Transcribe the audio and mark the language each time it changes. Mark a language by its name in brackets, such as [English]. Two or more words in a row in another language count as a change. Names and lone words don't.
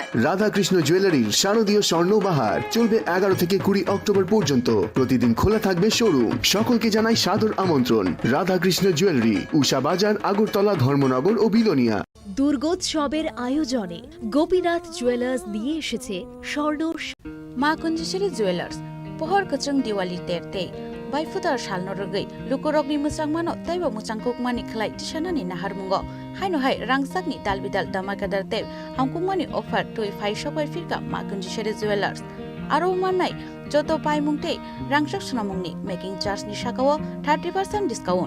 [Bangla] রাধাকৃষ্ণ জুয়েলারির শারদীয় স্বর্ণবাহার চলবে 11 থেকে 20 অক্টোবর পর্যন্ত। প্রতিদিন খোলা থাকবে শোরুম। সকলকে জানাই সাদর আমন্ত্রণ। রাধাকৃষ্ণ জুয়েলারি, উষা বাজার, আগরতলা, ধর্মনগর ও বিলোনিয়া। দুর্গোৎসবের আয়োজনে গোপীনাথ জুয়েলার্স নিয়ে এসেছে স্বর্ণ [Kok Borok] মা কুঞ্জশ্রী জুয়েলার্স pohor kachang diwali terte baifutar shalno rogai lukorokni musangmano taiba musangkukmani khlai tishanani naharmungo haino hai rangsakni dalbidal damakadar te hamkukmani offer toi phai shopai firka ma kunjisheri jewelers aro mannai joto paimungte rangsak sunamungni [English] making charge [Kok Borok] ni shakawo 30% discount